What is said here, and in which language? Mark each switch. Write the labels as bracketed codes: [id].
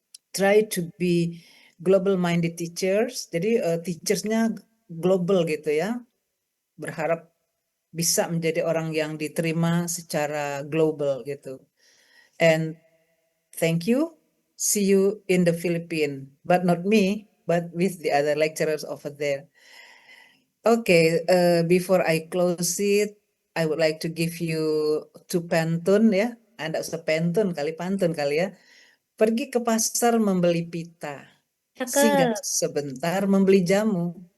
[en] Try to be global minded teachers. [id] Jadi teachersnya global gitu ya. Berharap bisa menjadi orang yang diterima secara global gitu. [en] And thank you. See you in the Philippines, but not me, but with the other lecturers over there. Okay, before I close it, I would like to give you 2 pantun ya. [id] Anda usah pantun kali ya. Pergi ke pasar membeli pita, singgah sebentar membeli jamu.